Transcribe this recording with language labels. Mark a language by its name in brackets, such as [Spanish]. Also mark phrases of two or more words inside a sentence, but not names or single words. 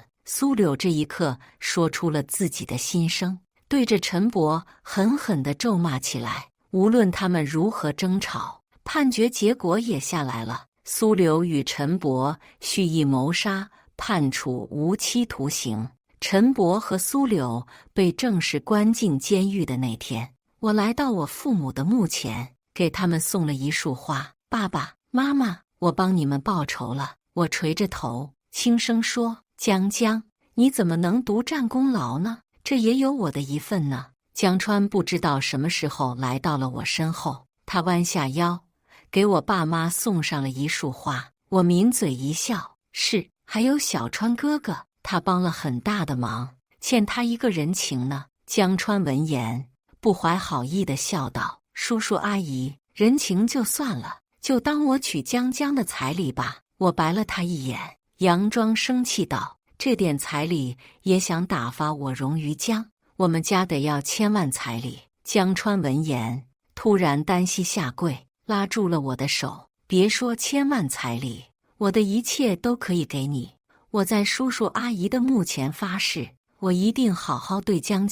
[Chinese] 蘇柳這一刻說出了自己的心聲，對着陳伯狠狠地咒罵起來。無論他們如何爭吵，判決結果也下來了。蘇柳與陳伯蓄意謀殺，判處無期徒刑。陳伯和蘇柳被正式關進監獄的那天，我來到我父母的墓前，給他們送了一束花。爸爸媽媽，我幫你們報仇了。我垂着頭，輕聲說：“江，你怎麼能獨占功勞呢？這也有我的一份呢。” 江川不知道什麼時候來到了我身後，他彎下腰，給我爸媽送上了一束花。我抿嘴一笑：“是，還有小川哥哥，他幫了很大的忙，欠他一個人情呢。” 江川聞言，不懷好意地笑道：“叔叔阿姨，人情就算了，就當我娶江的彩禮吧。” 我白了他一眼，佯裝生氣道：“這點彩禮也想打發我榮於江？我們家得要1000萬彩禮。” 江川聞言，突然單膝下跪，拉住了我的手：“別說1000萬彩禮，我的一切都可以給你。我在叔叔阿姨的墓前發誓，我一定好好對江。